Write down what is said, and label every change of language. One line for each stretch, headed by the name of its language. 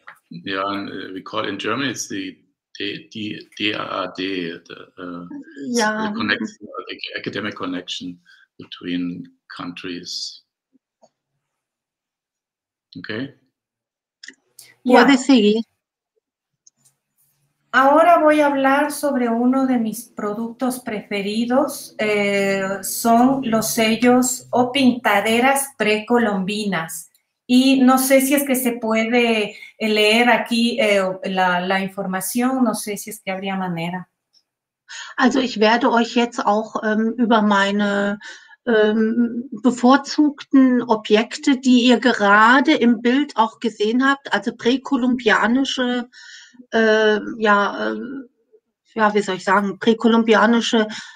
English: Yeah, and we call in Germany it's the DAAD, the connection, the academic connection between countries. Okay.
Spanish: Puede seguir. Ahora voy a hablar sobre uno de mis productos preferidos. Son los sellos o pintaderas precolombinas. Y no sé si es que se puede leer aquí la información, no sé si es que habría manera.
German: Also ich werde euch jetzt auch über meine bevorzugten Objekte, die ihr gerade im Bild auch gesehen habt, also präkolumbianische, ja, wie soll ich sagen, präkolumbianische